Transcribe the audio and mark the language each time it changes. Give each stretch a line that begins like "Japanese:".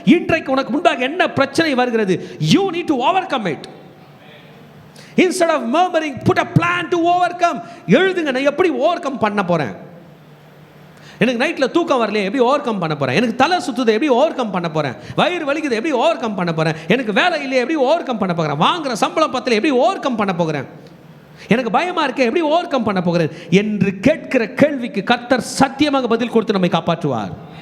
Tamil: இன்றைக்கு உனக்கு முன்பாக என்ன பிரச்சனை வருகிறது?
English: You need to overcome it. Instead of murmuring, put a plan to overcome.
Tamil: எழுதுங்க, நான் எப்படி ஓவர்கம் பண்ண போகிறேன்? எனக்கு நைட்டில் தூக்கம் வரலையே, எப்படி ஓவர்கம் பண்ண போகிறேன்? எனக்கு தலை சுற்றுதை, எப்படி ஓவர்கம் பண்ண போகிறேன்? வயிறு வலிக்குது, எப்படி ஓவர்கம் பண்ண போகிறேன்? எனக்கு வேலை இல்லையே, எப்படி ஓவர்கம் பண்ண போகிறேன்? வாங்குகிற சம்பளம் பத்தில் எப்படி ஓவர்கம் பண்ண போகிறேன்? எனக்கு பயமாக இருக்கே, எப்படி ஓவர்கம் பண்ண போகிறேன் என்று கேட்கிற கேள்விக்கு கர்த்தர் சத்தியமாக பதில் கொடுத்து நம்மை காப்பாற்றுவார்.